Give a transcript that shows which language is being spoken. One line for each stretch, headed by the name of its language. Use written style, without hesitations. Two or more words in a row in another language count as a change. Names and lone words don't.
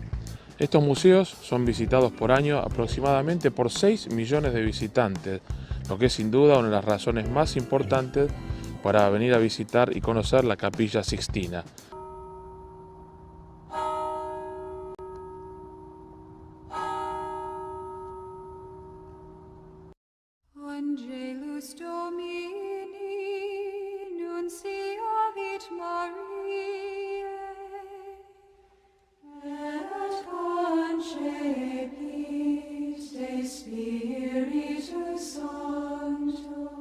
Spanish: Estos museos son visitados por año aproximadamente por 6 millones de visitantes, lo que es sin duda una de las razones más importantes para venir a visitar y conocer la Capilla Sixtina.
Latin: Angelus Domini, nunciavit Mariae, et concepit de Spiritus Sancto.